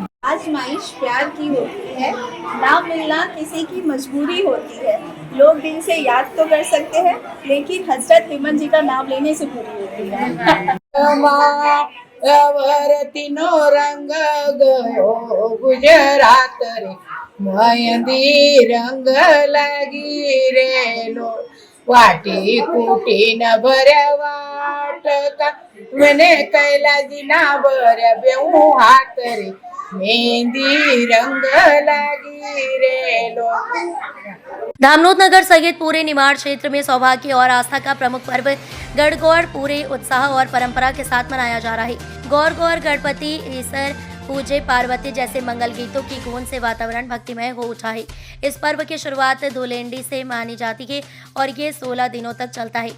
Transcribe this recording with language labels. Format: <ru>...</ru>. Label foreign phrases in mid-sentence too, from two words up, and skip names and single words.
<hi>आजमाइश प्यार की होती है, ना मिलना किसी की मजबूरी होती है। लोग दिल से याद तो कर सकते हैं, लेकिन हजरत हिमन जी का नाम लेने से पूरी होती है।</hi> <noe>तीनो रंग गयो गुजरात रे, मेहंदी रंग लगी रे लो, वाटी कुटी न भर्या वाटका, मैंने कैलाजी ना भर्या बेऊ हाथ रे, मेहंदी रंग लगी रे लो।</noe> <hi>धामनोद नगर सहित पूरे निमाड़ क्षेत्र में सौभाग्य और आस्था का प्रमुख पर्व गणगौर पूरे उत्साह और परंपरा के साथ मनाया जा रहा है। गौर गौर गणपति ईसर पूजे पार्वती जैसे मंगल गीतों की गूंज से वातावरण भक्तिमय हो उठा है। इस पर्व की शुरुआत धुलेंडी से मानी जाती है और ये 16 दिनों तक चलता है।</hi>